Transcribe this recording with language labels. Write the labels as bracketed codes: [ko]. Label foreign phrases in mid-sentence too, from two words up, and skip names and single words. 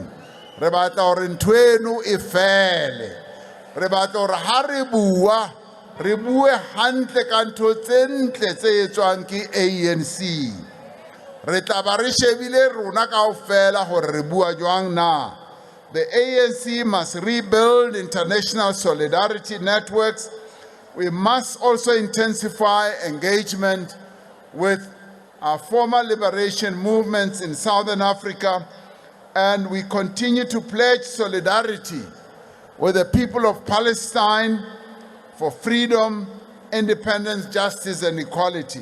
[st] Re batla hore ntho eno e fele. Re batla hore ha re bua, re bue hantle ka ntho tse ntle tse etswang ke ANC. Re tla ba re shebile rona kaofela hore re bua jwang na. [en] The ANC must rebuild international solidarity networks we must also intensify engagement with our former liberation movements in Southern Africa, and we continue to pledge solidarity with the people of Palestine for freedom, independence, justice, and equality.